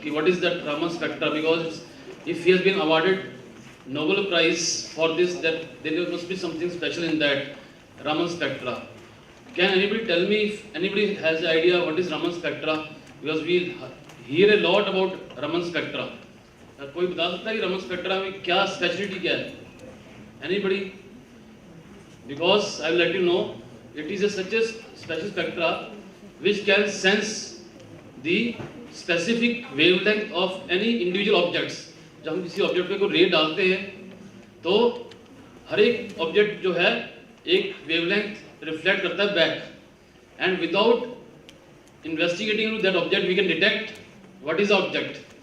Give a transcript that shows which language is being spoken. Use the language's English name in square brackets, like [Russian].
[English] What is that Raman spectra? Because if he has been awarded Nobel Prize for this, that there must be something special in that Raman spectra. Can anybody tell me if anybody has an idea what is Raman spectra? Because we hear a lot about Raman spectra. [Hindi] कोई बता सकता है कि Raman spectra में क्या speciality क्या है? [English] Anybody? Because I will let you know, it is such a special spectra which can sense the specific wavelength of any individual objects. [Hindi] जब हम किसी ऑब्जेक्ट पे कोई रे डालते हैं तो हर एक ऑब्जेक्ट जो है एक वेवलेंथ रिफ्लेक्ट करता है back, [English] And without investigating into that object we can detect what is the object.